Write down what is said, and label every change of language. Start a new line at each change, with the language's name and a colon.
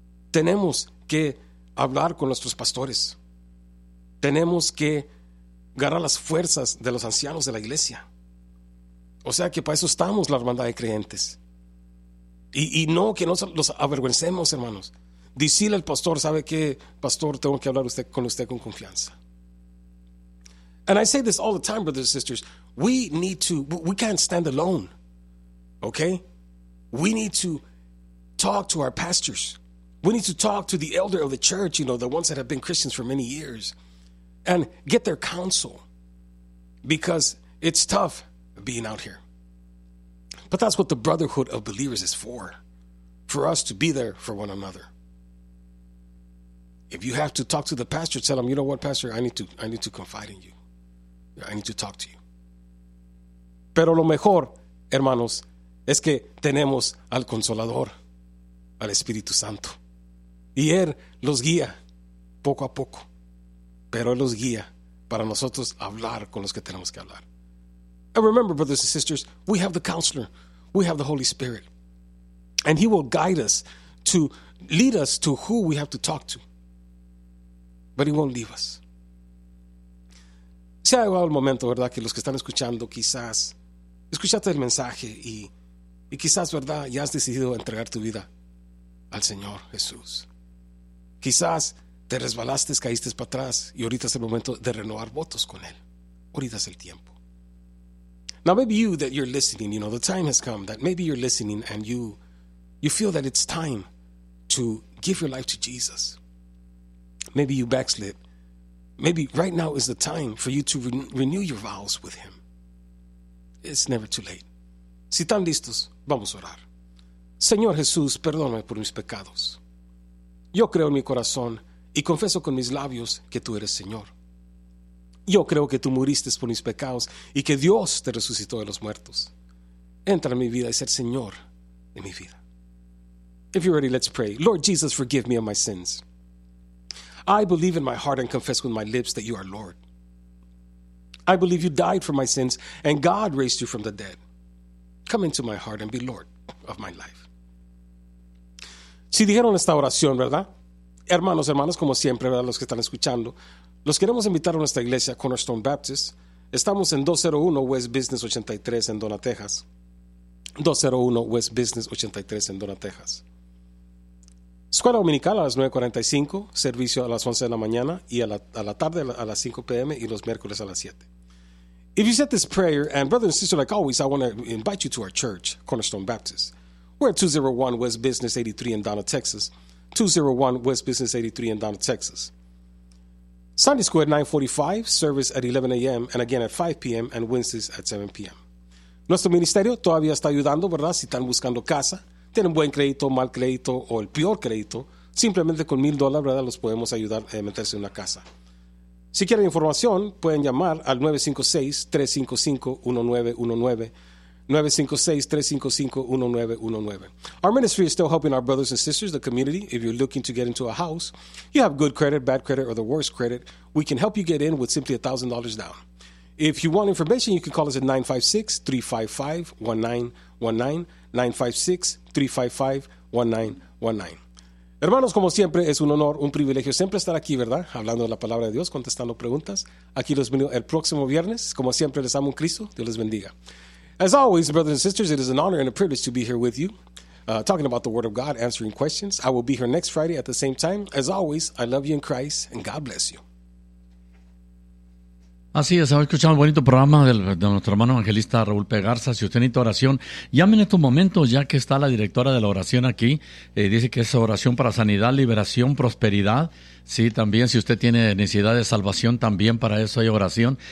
Spanish: Tenemos que hablar con nuestros pastores. Tenemos que agarrar las fuerzas de los ancianos de la iglesia. O sea que para eso estamos, la hermandad de creyentes. Y no que nos los avergüencemos, hermanos. Decirle al pastor, ¿sabe qué? Pastor, tengo que hablar usted, con usted con confianza.
English: And I say this all the time, brothers and sisters. We can't stand alone. Okay? We need to talk to our pastors. We need to talk to the elder of the church, you know, the ones that have been Christians for many years, and get their counsel, because it's tough being out here. But that's what the brotherhood of believers is for us to be there for one another. If you have to talk to the pastor, tell him, you know what, pastor, I need to confide in you. I need to talk to you.
Spanish: Pero lo mejor, hermanos, es que tenemos al Consolador, al Espíritu Santo. Y Él los guía poco a poco, pero Él los guía para nosotros hablar con los que tenemos que hablar.
English: And remember, brothers and sisters, we have the Counselor, we have the Holy Spirit, and He will guide us, to lead us to who we have to talk to, but He won't leave us.
Spanish: Se ha llegado el momento, ¿verdad?, que los que están escuchando, quizás escuchaste el mensaje y quizás, ¿verdad?, ya has decidido entregar tu vida al Señor Jesús. Quizás te resbalaste, caíste para atrás, y ahorita es el momento de renovar votos con Él. Ahorita es el tiempo.
English: Now maybe you that you're listening, you know, the time has come that maybe you're listening and you feel that it's time to give your life to Jesus. Maybe you backslid. Maybe right now is the time for you to renew your vows with Him. It's never too late.
Spanish: Si están listos, vamos a orar. Señor Jesús, perdóname por mis pecados. Yo creo en mi corazón y confieso con mis labios que tú eres Señor. Yo creo que tú muriste por mis pecados y que Dios te resucitó de los muertos. Entra en mi vida y ser Señor de mi vida.
English: If you're ready, let's pray. Lord Jesus, forgive me of my sins. I believe in my heart and confess with my lips that you are Lord. I believe you died for my sins and God raised you from the dead. Come into my heart and be Lord of my life.
Spanish: Si dijeron esta oración, ¿verdad? Hermanos, hermanas, como siempre, ¿verdad? Los que están escuchando, los queremos invitar a nuestra iglesia, Cornerstone Baptist. Estamos en 201 West Business 83 en Donna, Texas. 201 West Business 83 en Donna, Texas. Escuela Dominical a las 9:45, servicio a las 11 de la mañana y a la tarde a las 5 p.m. y los miércoles a las 7.
English: If you said this prayer, and brother and sister, like always, I want to invite you to our church, Cornerstone Baptist. We're at 201 West Business 83 in Donna, Texas. 201 West Business 83 in Donna, Texas. Sunday school at 9:45, service at 11 a.m., and again at 5 p.m., and Wednesdays at 7 p.m.
Spanish: Nuestro ministerio todavía está ayudando, ¿verdad? Si están buscando casa, tienen buen crédito, mal crédito, o el peor crédito, simplemente con $1,000, ¿verdad?, los podemos ayudar a meterse en una casa. Si quieren información, pueden llamar al 956-355-1919, 956-355-1919.
English: Our ministry is still helping our brothers and sisters, the community. If you're looking to get into a house, you have good credit, bad credit, or the worst credit, we can help you get in with simply $1,000 down. If you want information, you can call us at 956-355-1919, 956-355-1919.
Spanish: Hermanos, como siempre, es un honor, un privilegio siempre estar aquí, ¿verdad? Hablando de la palabra de Dios, contestando preguntas. Aquí los bendigo el próximo viernes. Como siempre, les amo en Cristo. Dios les bendiga.
English: As always, brothers and sisters, it is an honor and a privilege to be here with you, talking about the Word of God, answering questions. I will be here next Friday at the same time. As always, I love you in Christ, and God bless you.
Spanish: Así es, hemos escuchado un bonito programa de nuestro hermano evangelista Raúl P. Garza. Si usted necesita oración, llame en estos momentos, ya que está la directora de la oración aquí. Dice que es oración para sanidad, liberación, prosperidad. Sí, también si usted tiene necesidad de salvación, también para eso hay oración.